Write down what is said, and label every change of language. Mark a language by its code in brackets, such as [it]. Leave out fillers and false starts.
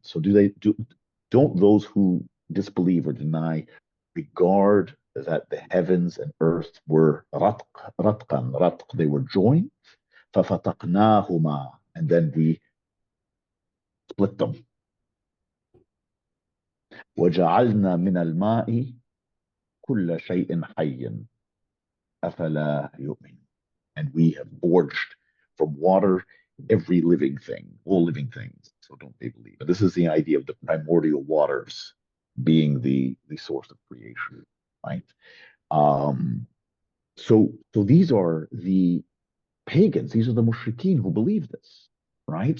[en] So don't those who disbelieve or deny regard that the heavens and earth were [ar] رتقا, [en] they were joined, [ar] ففتقناهما, [en] and then we split them. [ar] وجعلنا من الماء كل شيء حي أفلا يؤمن. [en] And we have forged from water every living thing, all living things. So don't they believe? But this is the idea of the primordial waters being the source of creation, right? So these are the pagans, these are the mushrikeen who believe this, right?